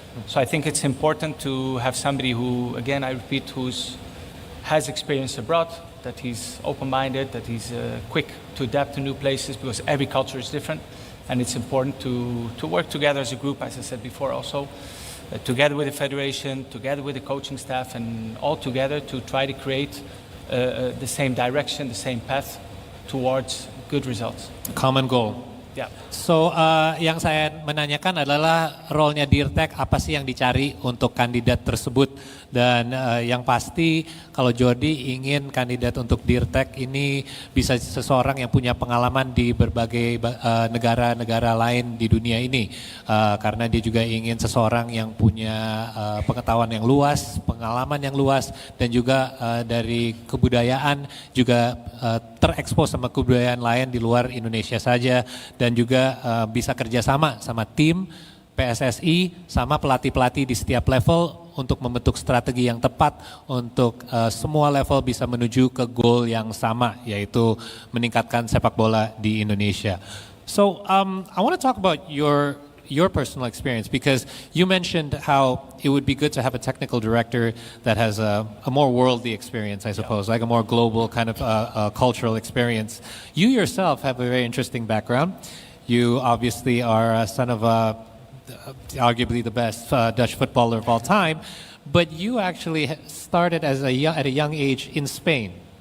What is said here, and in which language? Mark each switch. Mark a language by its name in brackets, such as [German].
[English] So I think it's important to have somebody who, again, I repeat, has experience abroad, that he's open-minded, that he's quick to adapt to new places, because every culture is different. And it's important to work together as a group, as I said before also, together with the federation, together with the coaching staff, and all together to try to create the same direction, the same path towards good results. Common goal. Yeah. [Indonesian] So, yang saya menanyakan adalah role-nya Dirtek, apa sih yang dicari untuk kandidat tersebut? Dan yang pasti kalau Jordi ingin kandidat untuk Dirtek ini bisa seseorang yang punya pengalaman di berbagai negara-negara lain di dunia ini. Karena dia juga ingin seseorang yang punya pengetahuan yang luas, pengalaman yang luas, dan juga dari kebudayaan juga terekspos sama kebudayaan lain di luar Indonesia saja, dan juga bisa kerjasama sama tim PSSI sama pelatih-pelatih di setiap level untuk membentuk strategi yang tepat untuk semua level bisa menuju ke goal yang sama, yaitu meningkatkan sepak bola di Indonesia. [English] So I want to talk about your personal experience, because you mentioned how it would be good to have a technical director that has a more worldly experience, I suppose, like a more global kind of cultural experience. You yourself have a very interesting background. You obviously are a son of arguably the best Dutch footballer of all time, but you actually started at a young age in Spain.